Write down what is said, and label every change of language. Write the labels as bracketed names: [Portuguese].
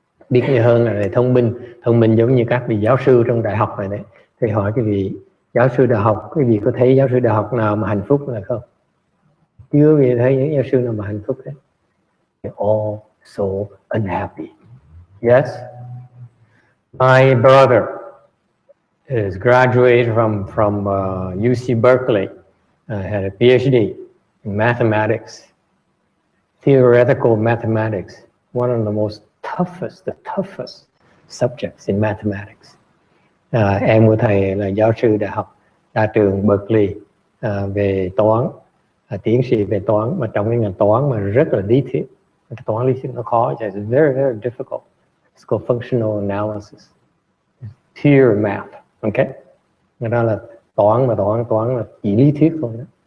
[Vietnamese] Biết nhiều hơn là để thông minh giống như các vị giáo sư trong đại học này đấy. Thì hỏi cái vị giáo sư đại học, cái vị có thấy giáo sư đại học nào mà hạnh phúc là không? Chưa vì thấy những giáo sư nào mà hạnh phúc đấy. [English] They're all so unhappy. Yes? My brother is graduated from UC Berkeley, had a PhD in mathematics, theoretical mathematics, one of the toughest subjects in mathematics. [Vietnamese] Em của thầy là giáo sư đại học ra trường Berkeley về toán, tiến sĩ về toán, mà trong cái ngành toán mà rất là lý thuyết. Cái toán lý thuyết nó khó, [English] it's very, very difficult. It's called functional analysis. Pure math, okay? [Vietnamese] Đó là Toán là chỉ lý thuyết thôi đó.